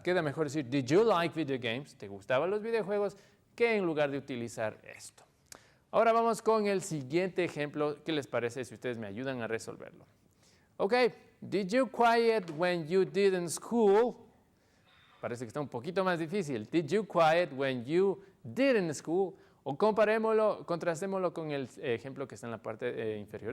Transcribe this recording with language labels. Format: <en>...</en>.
<es>Queda mejor decir,</es> <en>did you like video games?</en> <es>¿Te gustaban los videojuegos? Que en lugar de utilizar esto. Ahora vamos con el siguiente ejemplo. ¿Qué les parece si ustedes me ayudan a resolverlo? Ok,</es> <en>did you quiet when you did in school?</en> <es>parece que está un poquito más difícil.</es> <en>Did you quiet when you did in school?</en> <es>O contrastémoslo con el ejemplo que está en la parte inferior.</es>